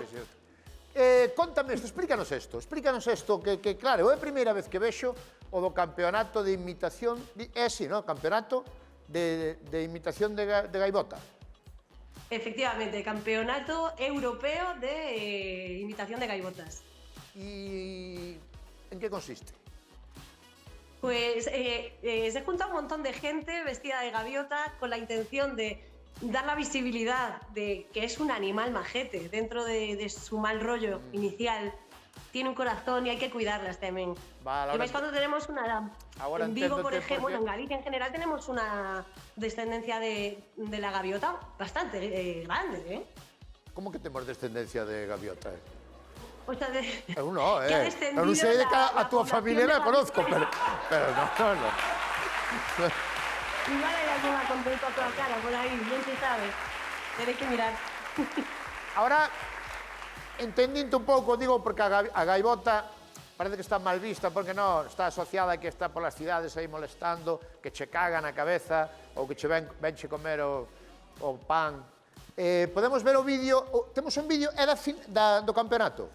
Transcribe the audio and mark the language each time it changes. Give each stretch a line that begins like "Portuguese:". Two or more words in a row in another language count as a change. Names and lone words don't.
Galician: Contame isto, explícanos isto, que claro, é a primeira vez que vexo o do campeonato de imitación, é así, non? Campeonato de imitación de gaivota. Efectivamente, campeonato europeo de imitación de gaivotas. E en que consiste?
Spanish: Pues se junta un montón de gente vestida de gaviota con la intención de dar la visibilidad de que es un animal majete dentro de su mal rollo inicial. Tiene un corazón y hay que cuidarlas también. Vale, y veis cuando tenemos una... Ahora en Vigo, por
Galician: enténdote
Spanish: ejemplo, por qué. bueno, en Galicia en general tenemos una descendencia de la gaviota bastante grande,
Galician: Como que temos descendencia de gaviota?
Spanish: O sea,
Galician: Eu non,
Spanish: que ha
Galician: Eu
Spanish: descendido
Galician: non sei de que a túa
Spanish: población
Galician: familia
Spanish: de la conozco, Galicia. pero no. Igual hay alguna con pelo a cara por ahí, bien se sabe. Tenéis que mirar. Ahora,
Galician: entendinte un pouco, digo, porque a gaivota parece que está mal vista, porque non, está asociada a que está polas cidades aí molestando, que che caga na cabeza, ou que che venche comer o pan. Podemos ver o vídeo, temos un vídeo, é do campeonato.